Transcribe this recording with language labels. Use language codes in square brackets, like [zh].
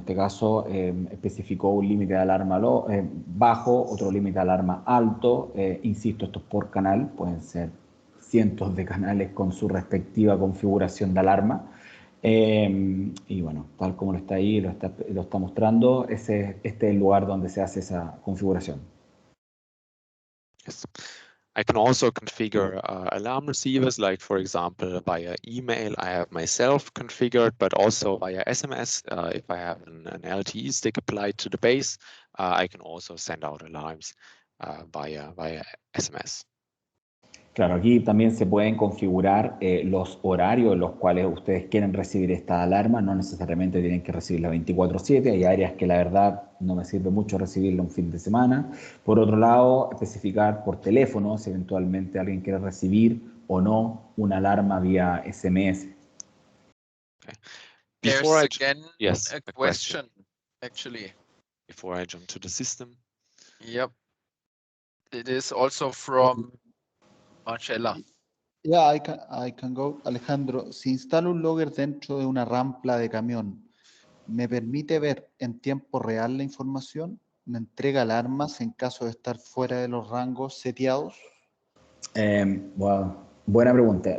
[es] En este caso especificó un límite de alarma bajo, otro límite de alarma alto. Insisto, estos por canal pueden ser cientos de canales con su respectiva configuración de alarma. Y bueno, tal como lo está ahí, lo está mostrando, este es el lugar donde se hace esa configuración. [en] Yes. I can also configure alarm receivers, like for example, via email, I have myself configured, but also via SMS. If I have an LTE stick applied to the base, I can also send out alarms via SMS. [es] Claro, aquí también se pueden configurar los horarios en los cuales ustedes quieren recibir esta alarma. No necesariamente tienen que recibirla 24/7. Hay áreas que la verdad no me sirve mucho recibirla un fin de semana. Por otro lado, especificar por teléfono si eventualmente alguien quiere recibir o no una alarma vía SMS. [en] Okay. There's again a question, actually. Before I jump to the system. Yep. It is also from Marcella. Yeah, I can go. [es] Alejandro, si instalo un logger dentro de una rampla de camión, ¿me permite ver en tiempo real la información? ¿Me entrega alarmas en caso de estar fuera de los rangos seteados? Bueno, buena pregunta.